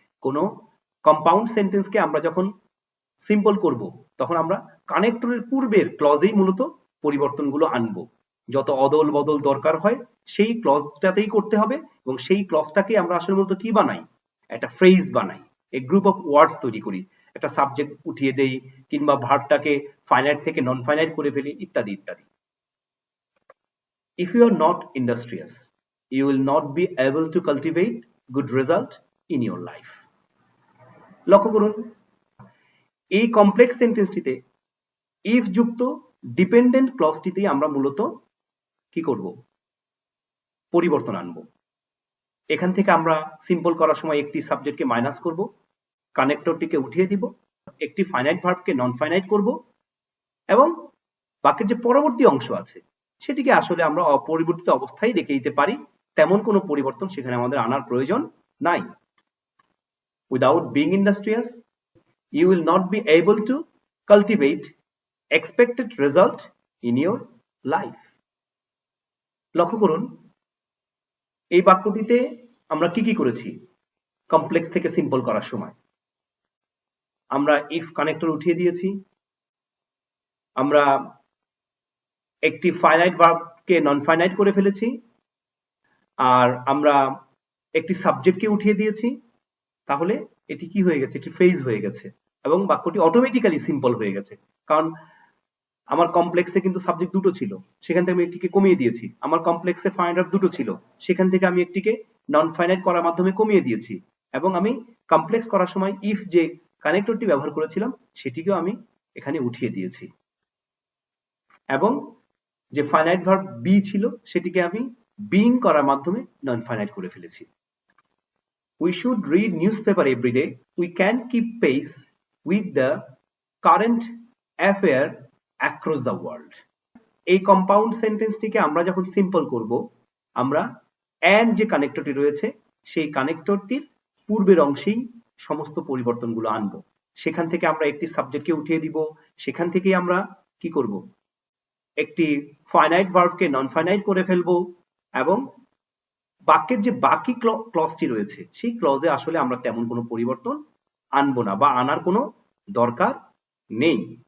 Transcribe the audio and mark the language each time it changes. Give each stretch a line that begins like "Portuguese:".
Bangla: কোনো কম্পাউন্ড সেন্টেন্সকে আমরা যখন সিম্পল করব, তখন আমরা কানেক্টরের পূর্বের ক্লজেই মূলত পরিবর্তনগুলো আনবো। যত অদল বদল দরকার হয় সেই ক্লজটাতেই করতে হবে এবং সেই ক্লজটাকে আমরা আসলে মূলত কি বানাই? একটা ফ্রেজ বানাই, এ গ্রুপ অফ ওয়ার্ডস তৈরি করি, একটা সাবজেক্ট উঠিয়ে দেই কিংবা ভার্বটাকে ফাইনাইট থেকে নন ফাইনাইট করে ফেলি, ইত্যাদি ইত্যাদি।
English: If you are not industrious, you will not be able to cultivate good result in your life.
Bangla: লক্ষ্য করুন, এই কমপ্লেক্স সেন্টেন্সটিতে ইফ যুক্ত ডিপেন্ডেন্ট ক্লজটিতেই আমরা মূলত কি করব? পরিবর্তন আনবো। এখান থেকে আমরা সিম্পল করার সময় একটি সাবজেক্টকে মাইনাস করব, কানেক্টরটিকে উঠিয়ে দিব, একটি ফাইনাইট ভার্বকে নন ফাইনাইট করব এবং বাক্যের যে পরবর্তী অংশ আছে সেটিকে আসলে আমরা অপরিবর্তিত অবস্থায় রেখে দিতে পারি। তেমন কোনো পরিবর্তন সেখানে আমাদের আনার প্রয়োজন নাই।
English: Without being industrious, you will not be able to cultivate expected result in your life.
Bangla: লক্ষ্য করুন, এই বাক্যটিতে আমরা কি কি করেছি? কমপ্লেক্স থেকে সিম্পল করার সময় আমরা ইফ কানেক্টর উঠিয়ে দিয়েছি, আমরা একটি ফাইনাইট ভার্বকে নন ফাইনাইট করে ফেলেছি, আর আমরা একটি সাবজেক্টকে উঠিয়ে দিয়েছি। তাহলে এটি কি হয়ে গেছে? এটি ফ্রেজ হয়ে গেছে এবং বাক্যটি অটোমেটিক্যালি সিম্পল হয়ে গেছে। কারণ আমার কমপ্লেক্সে কিন্তু সাবজেক্ট দুটো ছিল, সেখান থেকে আমি একটিকে কমিয়ে দিয়েছি। আমার কমপ্লেক্সে ফাইনাইট ভার্ব দুটো ছিল, সেখান থেকে আমি একটিকে নন ফাইনাইট করার মাধ্যমে কমিয়ে দিয়েছি এবং আমি কমপ্লেক্স করার সময় ইফ যে কানেক্টরটি ব্যবহার করেছিলাম সেটিকেও আমি এখানে উঠিয়ে দিয়েছি এবং যে ফাইনাইট ভার্ব বি ছিল সেটিকে আমি বিং করার মাধ্যমে নন ফাইনাইট করে ফেলেছি।
English: We should read newspaper every day. We can keep pace with the current affair across the world.
Bangla: এই কম্পাউন্ড সেন্টেন্সটিকে আমরা যখন সিম্পল করব, আমরা অ্যান্ড যে কানেক্টরটি রয়েছে সেই কানেক্টরটির পূর্বের অংশেই সমস্ত পরিবর্তনগুলো আনবো। সেখান থেকে আমরা একটি সাবজেক্টকে উঠিয়ে দিব, সেখান থেকেই আমরা কি করব, একটি ফাইনাইট ভার্বকে নন ফাইনাইট করে ফেলবো, এবং বাক্যের যে বাকি ক্লজটি রয়েছে সেই ক্লজে আসলে আমরা তেমন কোনো পরিবর্তন আনবো না বা আনার কোনো দরকার নেই।